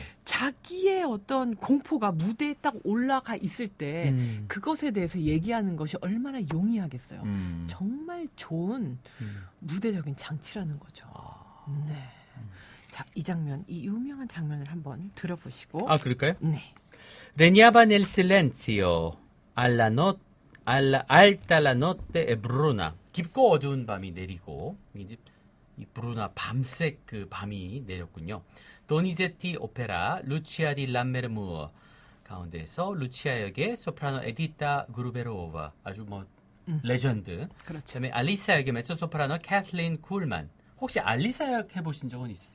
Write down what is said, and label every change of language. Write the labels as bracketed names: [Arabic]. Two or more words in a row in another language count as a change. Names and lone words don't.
[Korean] 자기의 어떤 공포가 무대에 딱 올라가 있을 때 그것에 대해서 얘기하는 것이 얼마나 용이하겠어요. 정말 좋은 무대적인 장치라는 거죠. 네. 자, 이 장면, 이 유명한 장면을 한번 들어보시고. 그럴까요? 네. [Italian] Regnava nel silenzio alta la notte e bruna. [Korean] 깊고 어두운 밤이 내리고 이제 이 브루나 밤색 그 밤이 내렸군요. 도니제티 오페라 루치아 디 람메르무어 가운데서 루치아 역의 소프라노 에디타 그루베로바 아주 레전드. 그렇죠. 그다음에 알리사 역의 메초 소프라노 캐틀린 쿨만. 혹시 알리사 역 해보신 적은 있으세요?